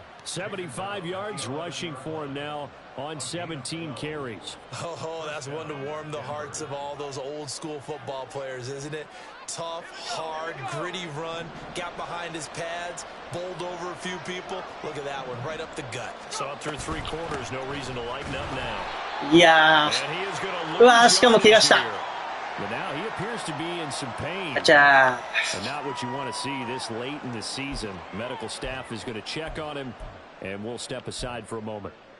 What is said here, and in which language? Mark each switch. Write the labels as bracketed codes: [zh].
[en] 75 yards rushing for him now on 17 carries. Oh, that's one to warm the hearts of all those old school football players, isn't it? Tough, hard, gritty run, got behind his pads, bowled over a few people. Look at that one, right up the gut. Saw through 3 quarters, no reason to lighten up now. [ja] いやー、うわー、しかも怪我した。 [en] But now he appears to be in some pain. And not what you want to see this late in the season. Medical staff is going to check on him, and we'll step aside for a moment.